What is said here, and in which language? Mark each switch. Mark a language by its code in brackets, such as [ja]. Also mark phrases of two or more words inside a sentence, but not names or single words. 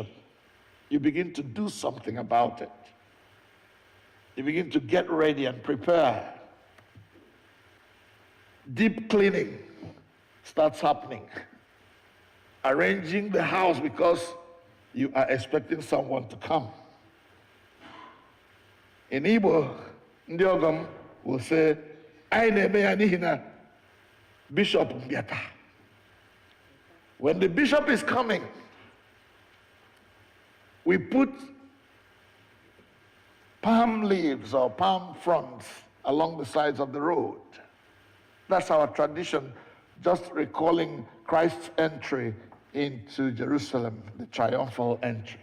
[en] You begin to do something about it. You begin to get ready and prepare. Deep cleaning starts happening. Arranging the house because you are expecting someone to come. In Igbo, [ig] ndị ọgọ [en] will say, [ig] "Anyị na-eme ya n'ihi na Bishop bịata." [en] When the bishop is coming, we put palm leaves or palm fronds along the sides of the road. That's our tradition, just recalling Christ's entry into Jerusalem, the triumphal entry.